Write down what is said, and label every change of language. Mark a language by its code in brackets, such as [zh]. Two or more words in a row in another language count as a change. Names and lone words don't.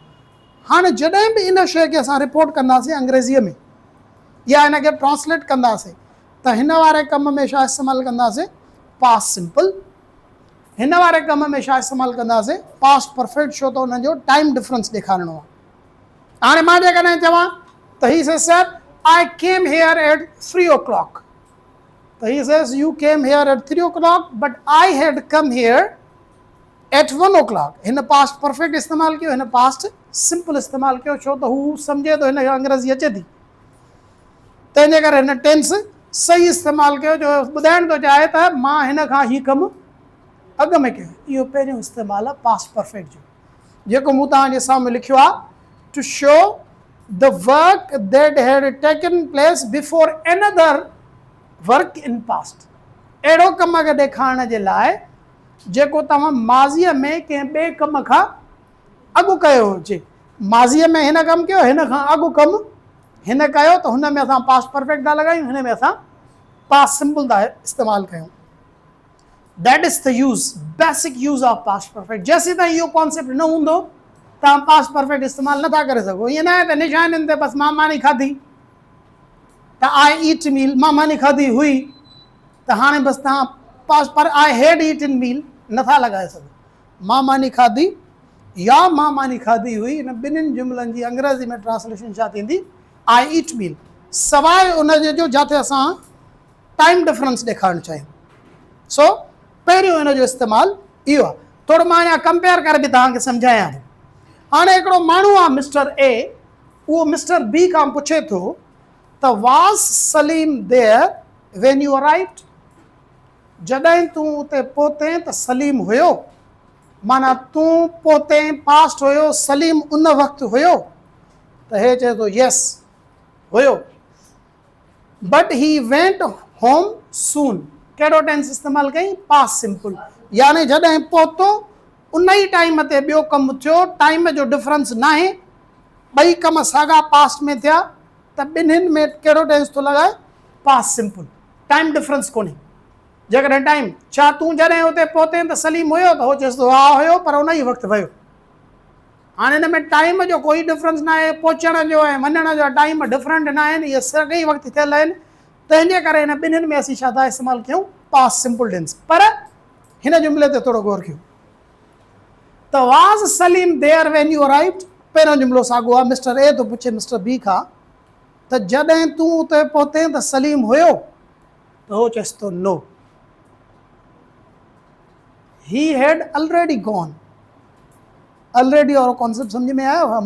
[sd] हाणे जॾहिं बि इन शइ खे असां रिपोर्ट कंदासीं अंग्रेज़ीअ में या इन खे ट्रांसलेट कंदासीं, त हिन वारे कम में छा इस्तेमालु कंदासीं? [en] past simple. [sd] हिन वारे कम में छा इस्तेमालु कंदासीं? [en] past perfect, [sd] छो त हुन जो [en] time difference [sd] ॾेखारिणो आहे। हाणे मां जेकॾहिं चवां त [en] he says sir I came here at 3 o'clock. So he says you came here at 3 o'clock, but I had come here at 1 o'clock. [sd] हिन [en] past perfect [sd] इस्तेमालु कयो, हिन [en] past simple [sd] इस्तेमालु कयो, छो त हू सम्झे थो हिन खे अंग्रेज़ी अचे थी, तंहिंजे करे हिन टेंस सही इस्तेमालु कयो, जो ॿुधाइण थो चाहे त मां हिन खां ही कमु अॻ में कयो। इहो पहिरियों इस्तेमालु आहे [en] past perfect [sd] जो, जेको मूं तव्हांजे साम्हूं लिखियो आहे, [en] to show the work that had taken place before another work in past। [sd] अहिड़ो कम खे ॾेखारण जे लाइ जेको तव्हां माज़ीअ में कंहिं ॿिए कम खां अॻु कयो हुजे। माज़ीअ में हिन कमु कयो, हिन खां अॻु कमु हिन कयो, त हुन में असां [en] past perfect [sd] था लॻायूं, हिन में असां [en] past simple [sd] था इस्तेमालु कयूं। [en] That is the use, basic use of past perfect. [sd] जेसीं ताईं इहो कॉन्सेप्ट न हूंदो, तव्हां [en] past perfect [sd] इस्तेमालु नथा करे सघो। ईअं न आहे त निशानियुनि ते बसि मां मानी खाधी, त [en] I eat meal, [sd] मां मानी खाधी हुई, त हाणे बसि तव्हां पास्ट पर [en] I had eaten meal [sd] नथा लॻाए सघो। मां मानी खाधी या मां मानी खाधी हुई, इन ॿिन्हिनि जुमलनि जी अंग्रेज़ी में ट्रांसलेशन छा थींदी? [en] I eat meal, [sd] सवाइ उनजे जो जिते असां [en] time difference [sd] ॾेखारणु चाहियूं। सो पहिरियों हिन जो इस्तेमालु इहो आहे। थोरो मां अञा कंपेयर करे बि तव्हांखे सम्झायां थो। हाणे हिकिड़ो माण्हू आहे मिस्टर ए, उहो मिस्टर बी खां पुछे थो त [en] was Saleem there when you arrived? [sd] जॾहिं तूं उते पहुते त सलीम हुयो? माना तूं पहुते पास्ट हुयो, सलीम उन वक़्तु हुयो? त हे चए थो यस हुयो। [en] But he went home soon. [sd] कहिड़ो टेंस इस्तेमालु कई? [en] past simple. [sd] यानी जॾहिं पहुतो उन ई टाइम ते ॿियो कमु थियो, टाइम जो डिफरेंस न आहे, ॿई कम साॻा पास्ट में थिया, त ॿिन्हिनि में कहिड़ो टेंस थो लॻाए? [en] Past simple. Time difference कोन्हे। [sd] जेकॾहिं टाइम, छा तूं जॾहिं हुते पहुते त सलीम हुयो? त हो चएसि थो हा हुयो, पर उन ई वक़्तु वियो। हाणे हिन में टाइम जो कोई डिफरेंस न आहे, पहुचण जो ऐं वञण जो टाइम डिफरेंट न आहिनि, इहे साॻई वक़्तु थियल आहिनि, तंहिंजे करे हिन ॿिन्हिनि में असीं छा था इस्तेमालु कयूं? [en] past simple tense. [sd] पर हिन जुमिले ते थोरो गौर कयो त [en] was Saleem there when you arrived, [sd] पहिरियों जुमिलो साॻियो आहे। मिस्टर ए थो पुछे मिस्टर बी खां त जॾहिं तूं उते पहुते त सलीम हुयो? त हो चएसि थो [en] no, he had already gone. [sd] ऑलरेडी वारो कॉन्सेप्ट सम्झ में आयो?